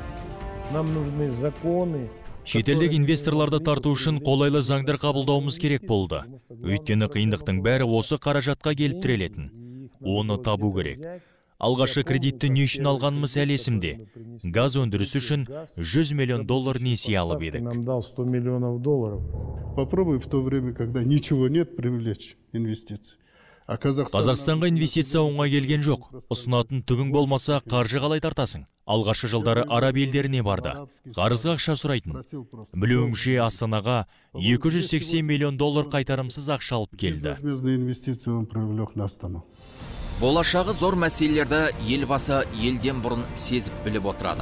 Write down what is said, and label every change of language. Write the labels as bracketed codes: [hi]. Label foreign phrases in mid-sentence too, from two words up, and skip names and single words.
[kk] Шетелдік инвесторларды тарту үшін қолайлы заңдар қабылдауымыз керек болды. Өйткені қиындықтың бәрі осы қаражатқа келіп тірелетін. Оны табу керек. Алғашқы кредитті не үшін алғанымыз әлі есімде. Газ өндірісі үшін $100 миллион несие алып едік. [ru] Попробуй в то время, когда ничего нет, привлечь инвестиции. [kk] Қазақстанға инвестиция оңай келген жоқ. Ұсынатын түгің болмаса, қаржы қалай тартасың? Алғашқы жылдары араб елдеріне барды. Қарызға ақша сұрайтын. Білуімше Астанаға $280 миллион қайтарымсыз ақша алып келді. Болашағы зор мәселелерді елбасы елден бұрын сезіп біліп отырады.